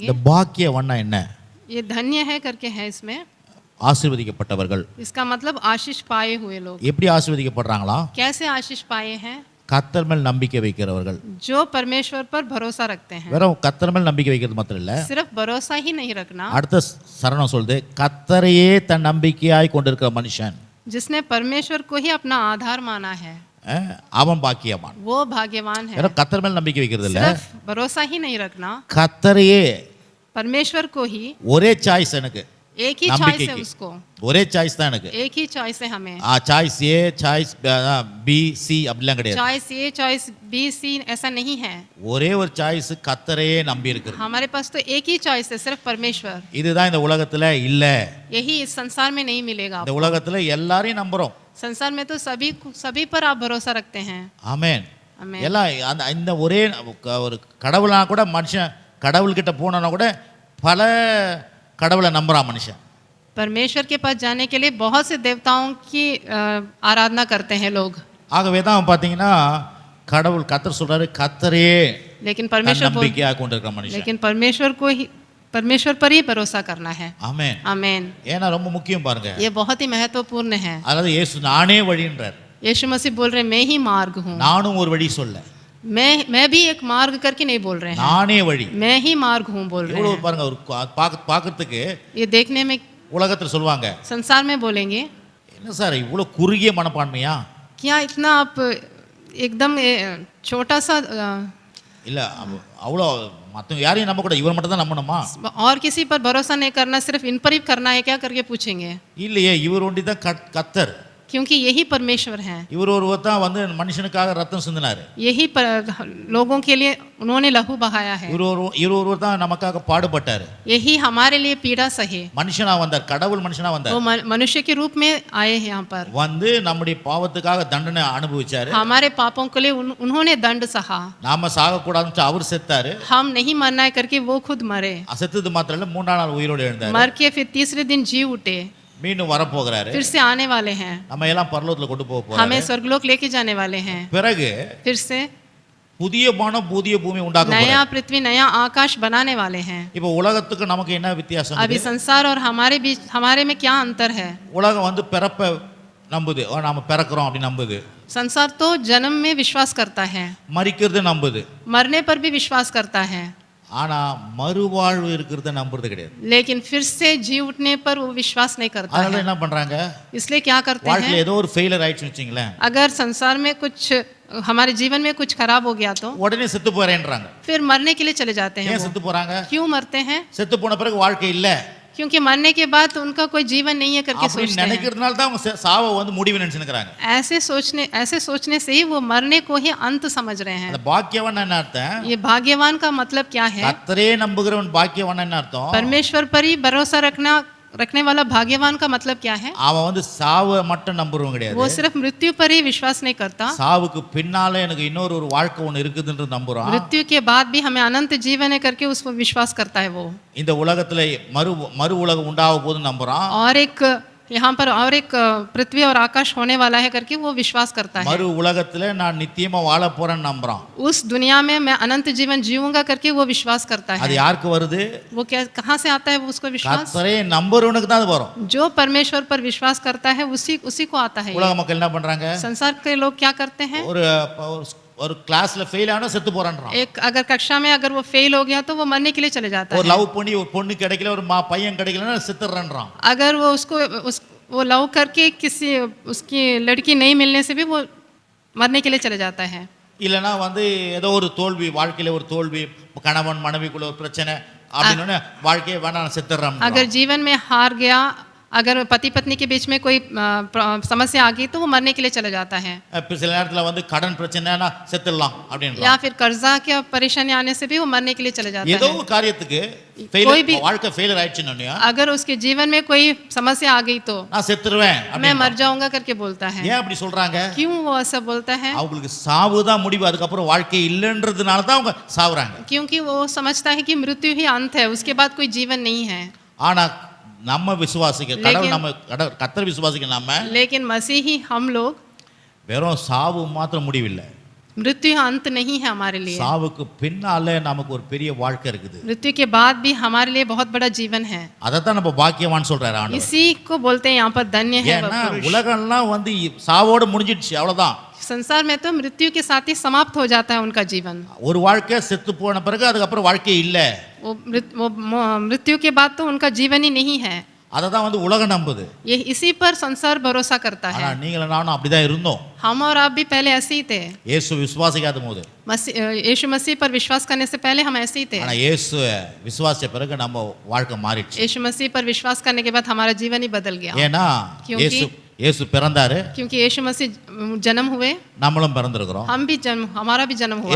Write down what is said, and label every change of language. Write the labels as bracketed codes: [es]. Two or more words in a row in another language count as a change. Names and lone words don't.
[ta] இந்த பாக்கியவான்னா என்ன? [hi] ये धन्य है करके है इसमें, [ta] ஆசீர்வதிக்கப்பட்டவர்கள். [hi] इसका मतलब आशीष पाए हुए लोग। [ta] எப்படி ஆசீர்வதிக்கப்படுறாங்களா? [hi] कैसे आशीष पाए हैं? [ta] கர்த்தர் மேல் நம்பிக்கை வைக்கிறவர்கள். [hi] जो परमेश्वर पर भरोसा रखते हैं। [ta] வெறும் கர்த்தர் மேல் நம்பிக்கை வைக்கிறது மாத்திரம் இல்ல, [hi] सिर्फ भरोसा ही नहीं रखना, [ta] அடுத்த சரணம் சொல்லுது, கர்த்தரையே தன் நம்பிக்கையாய் கொண்டிருக்கிற மனுஷன், [hi] जिसने परमेश्वर को ही अपना आधार माना है, [ta] அவன் பாக்கியவான். [hi] वो भाग्यवान है। [ta] வெறும் கர்த்தர் மேல் நம்பிக்கை வைக்கிறது இல்ல, [hi] सिर्फ भरोसा ही नहीं रखना, [ta] கர்த்தரையே, [hi] परमेश्वर को ही, [ta] ஒரே சாய்ஸ் எனக்கு, [hi] एक ही चॉइस है उसको, [ta] ஒரே சாய்ஸ் தான் எனக்கு. [hi] एक ही चॉइस है हमें। [en] choice A, choice B, C [ta] அப்படிலாம் கிடையாது. [en] choice A, choice B, C [hi] ऐसा नहीं है। [ta] ஒரே ஒரு சாய்ஸ், கர்த்தரையே நம்பி இருக்குது. [hi] हमारे पास तो एक ही चॉइस है, सिर्फ परमेश्वर। [ta] இதுதான் இந்த உலகத்துல இல்ல. [hi] यही इस संसार में नहीं मिलेगा। [ta] இந்த உலகத்துல எல்லாரையும் நம்புறோம். [hi] संसार में तो सभी पर आप भरोसा रखते हैं। [ta] ஆமென். [hi] आमेन। [ta] எல்லாம் இந்த ஒரே ஒரு கடவுளா கூட மனுஷன் கடவுள்கிட்ட போனா கூட பல கடவுளை நம்புறான் மனுஷன். [hi] परमेश्वर के पास जाने के लिए बहुत से देवताओं की आराधना करते हैं लोग। [ta] ஆகவே தான் பாத்தீங்கன்னா கடவுள் கர்த்தர் சொல்றாரு, கர்த்தரையே [hi] लेकिन परमेश्वर [ta] நம்பிக்கையா கொண்டிருக்கிற மனுஷன். [hi] लेकिन परमेश्वर पर ही भरोसा करना है। [ta] ஆமென், [hi] आमेन। [ta] ஏன்னா ரொம்ப முக்கியம் பாருங்க. [hi] ये बहुत ही महत्वपूर्ण है। [ta] அதாவது இயேசு நானே வழின்றார். [hi] यीशु मसीह बोल रहे मैं ही मार्ग हूँ। [ta] நானும் ஒரு வழி சொல்ல, [hi] मैं भी एक मार्ग करके नहीं बोल रहे हैं, [ta] நானே வழி, [hi] मैं ही मार्ग हूँ बोल रहे [ta] இவ்வளவு [hi] हैं। [ta] பாருங்க, ஒரு பாக்கிறதுக்கு [hi] ये देखने में [ta] உலகத்துல சொல்லுவாங்க, [hi] संसार में बोलेंगे [ta] என்ன சார் இவ்வளவு குறுகிய மனப்பான்மையா? [hi] क्या इतना आप एकदम छोटा सा [ta] இல்ல அவ்வளோ மற்றவங்க யாரையும் நம்ப கூட, இவர் மட்டும் தான் நம்பணுமா? [hi] और किसी पर भरोसा नहीं करना, सिर्फ इन पर ही करना है क्या करके पूछेंगे? [ta] இல்லையே, இவர் ஒண்டி தான் கர்த்தர். [hi] क्योंकि यही परमेश्वर हैं। [ta] இவர் ஒருவர் தான் வந்து மனுஷனுக்காக ரத்தம் சிந்தினாரு. [hi] यही लोगों के लिए उन्होंने लहू बहाया है। [ta] இவர் ஒருவர் தான் நமக்காக பாடுபட்டாரு. [hi] यही हमारे लिए पीड़ा सहे। [ta] மனுஷனா வந்தார், கடவுள் மனுஷனா வந்தார். [hi] वो मनुष्य के रूप में आए हैं यहाँ पर, [ta] வந்து நம்முடைய பாவத்துக்காக தண்டனை அனுபவிச்சாரு. [hi] हमारे पापों के लिए उन्होंने दंड सहा। [ta] நாம சாக கூடாதுன்னு அவர் செத்தாரு. [hi] हम नहीं मरना है करके वो खुद मरे। [ta] செத்தது மாத்திரம் இல்ல, 3ஆம் நாள் உயிரோடு எழுந்தாரு. [hi] मर के फिर तीसरे दिन जी उठे, [ta] மீண்டும் வரப்போகிறாரு. [hi] फिर से आने वाले हैं, [ta] நம்ம எல்லாம் பரலோகத்துல கொண்டு போக போறாரு. [hi] हमें स्वर्गलोक लेके जाने वाले हैं। [ta] பிறகு [hi] फिर से [ta] புதிய வானம் புதிய பூமி உண்டாக்க [hi] नया [ta] போறாரு. [hi] पृथ्वी नया आकाश बनाने वाले हैं। [ta] இப்போ உலகத்துக்கு நமக்கு என்ன வித்தியாசம்? [hi] अभी संसार और हमारे बीच हमारे में क्या अंतर है? [ta] உலகம் வந்து பிறப்ப நம்புது, நாம பிறக்கிறோம் அப்படி நம்புது. [hi] संसार तो जन्म में विश्वास करता है, [ta] மரிக்கிறது நம்புது. [hi] मरने पर भी विश्वास करता है, [ta] ஆனா மறுவாழ்வு இருக்கிறத நம்புறது கிடையாது. [hi] लेकिन फिर से जी उठने पर वो विश्वास नहीं करता [ta] அதனால [hi] है। [ta] என்ன பண்றாங்க, [hi] इसलिए क्या करते [ta] வாழ்க்கையில [hi] हैं, [ta] ஏதோ ஒரு ஃபெயிலியர் ஆயிடுச்சுன்னு வச்சுங்களேன், [hi] अगर संसार में कुछ हमारे जीवन में कुछ खराब हो गया तो [ta] உடனே செத்து போறேன்றாங்க. [hi] फिर मरने के लिए चले जाते हैं [ta] ஏன் [hi] वो। [ta] செத்து போறாங்க? [hi] क्यों मरते हैं? [ta] செத்து போன பிறகு வாழ்க்கை இல்ல [hi] क्योंकि मरने के बाद उनका कोई जीवन नहीं है करके [ta] அப்படி [hi] सोचते हैं। [ta] நினைக்கிறதுனால தான் அவங்க சாவை வந்து முடிவு நினைச்சுக்கிறாங்க. [hi] ऐसे सोचने से ही वो मरने को ही अंत समझ रहे हैं। [ta] அந்த பாக்கியவான் என்ன அர்த்தம்? [hi] ये भाग्यवान का मतलब क्या है? [ta] கர்த்தரே நம்புகிறவன் பாக்கியவான் என்ன அர்த்தம்? [hi] परमेश्वर पर ही भरोसा रखने वाला भाग्यवान का मतलब क्या है? [ta] அவன் வந்து சாவை மட்டும் நம்புறவன் கிடையாது. [hi] वो सिर्फ मृत्यु पर ही विश्वास नहीं करता, [ta] சாவுக்கு பின்னால எனக்கு இன்னொரு ஒரு வாழ்க்கை ஒன்று இருக்குதுன்றது நம்புறான். [hi] मृत्यु के बाद भी हमें अनंत जीवन है करके उसको विश्वास करता है वो। [ta] இந்த உலகத்துல மறு உலகம் உண்டாக போகுதுன்னு நம்புறான். [hi] और एक यहाँ पर और एक पृथ्वी और आकाश होने वाला है करके वो विश्वास करता है। [ta] மறு உலகத்துல நான் நித்தியமா வாழ போறேன்னு நம்புறான். [hi] उस दुनिया में मैं अनंत जीवन जीऊंगा करके वो विश्वास करता [ta] அது [hi] है। [ta] யாருக்கு வருது? [hi] वो क्या कहाँ से आता है वो उसको विश्वास? [ta] கர்த்தரே நம்புறவனுக்கு தான் அது வரும். [hi] जो परमेश्वर पर विश्वास करता है उसी को आता है। [ta] உலக மக்கள் என்ன பண்றாங்க? [hi] संसार के लोग क्या करते हैं, [ta] ஒரு கிளாஸ்ல ஃபெயில் ஆனா செத்து போறான்றான். [hi] एक अगर कक्षा में अगर वो फेल हो गया तो वो मरने के लिए चले जाता [ta] ஒரு [hi] है। [ta] லவ் பண்ணி ஒரு பொண்ணு கிடைக்கல, ஒரு பையன் கிடைக்கலன்னா செத்துறான்றான். [hi] अगर वो वो लव करके किसी उसकी लड़की नहीं मिलने से भी वो मरने के लिए चले जाता है। [ta] இல்லனா வந்து ஏதோ ஒரு தோல்வி, வாழ்க்கையில ஒரு தோல்வி, கணவன் மனைவிக்குள்ள ஒரு பிரச்சனை அப்படினோனே வாழ்க்கையே வேணாம் செத்துறான். [hi] अगर जीवन में हार गया, अगर पति पत्नी के बीच में कोई समस्या आ गई तो वो मरने के लिए चला जाता है। [ta] சில நேரத்துல வந்து கடன் பிரச்சனைனா செத்துறலாம் அப்படின்றான். [hi] या फिर कर्जा के परेशानी आने से भी वो मरने के लिए चले जाता [ta] ஏதோ [hi] है। [ta] ஒரு காரியத்துக்கு வாழ்க்கை ஃபெயிலியர் ஆயிடுச்சுன்னு [hi] अगर उसके जीवन में कोई समस्या आ गई तो [ta] நான் செத்துருவேன் [hi] मैं मर जाऊंगा करके बोलता है। [ta] ஏன் அப்படி சொல்றாங்க? [hi] क्यों वो ऐसा बोलता है? [ta] அவங்களுக்கு சாவு தான் முடிவு, அதுக்கு அப்புறம் வாழ்க்கை இல்லன்றதுனால தான் அவங்க சாவுறாங்க. [hi] क्योंकि वो समझता है कि मृत्यु ही अंत है, उसके बाद कोई जीवन नहीं है। [ta] ஆனா நம்ம விசுவாசிக்க கடவுள், நம்ம கர்த்தர் விசுவாசிக்க நாம, [hi] लेकिन मसीही हम लोग [ta] வெறும் சாவு மாத்திரம் முடிவில்லை, [hi] मृत्यु अंत नहीं है हमारे लिए। [ta] சாவுக்கு பின்னால நமக்கு ஒரு பெரிய வாழ்க்கை இருக்குது. [hi] मृत्यु के बाद भी हमारे लिए बहुत बड़ा जीवन है। [ta] அதை தான் நம்ம பாக்கியவான் சொல்றாரு ஆண்டவர். [hi] इसी को बोलते हैं यहाँ पर धन्य है वह [ta] ஏன்னா [hi] पुरुष। [ta] உலகம்லாம் வந்து சாவோட முடிஞ்சிடுச்சு, அவ்வளவுதான். [hi] संसार में तो मृत्यु के साथ ही समाप्त हो जाता है उनका जीवन। [ta] ஒரு வாழ்க்கை செத்து போன பிறகு அதுக்கு அப்புறம் வாழ்க்கை இல்ல, [hi] वो मृत्यु के बाद तो उनका जीवन ही नहीं है। [ta] அதை தான் வந்து உலகம் நம்புது. [hi] ये इसी पर संसार भरोसा करता [ta] ஆனா [hi] है। [ta] நீங்களும் நானும் அப்படிதான் இருந்தோம். [hi] हम और आप भी पहले ऐसे ही थे। [ta] இயேசு விசுவாசிக்காத போது, [hi] यीशु मसीह पर विश्वास करने से पहले हम ऐसे ही थे। [ta] ஆனா இயேசு விசுவாசிச்ச பிறகு நம்ம வாழ்க்கை மாறிடுச்சு. [hi] यीशु मसीह पर विश्वास करने के बाद हमारा जीवन ही बदल गया। [ta] ஏன்னா இயேசு பிறந்தாரு, [hi] क्योंकि यीशु मसीह जन्म हुए, [ta] நம்மளும் பிறந்திருக்கிறோம். [hi] हमारा भी जन्म हुआ।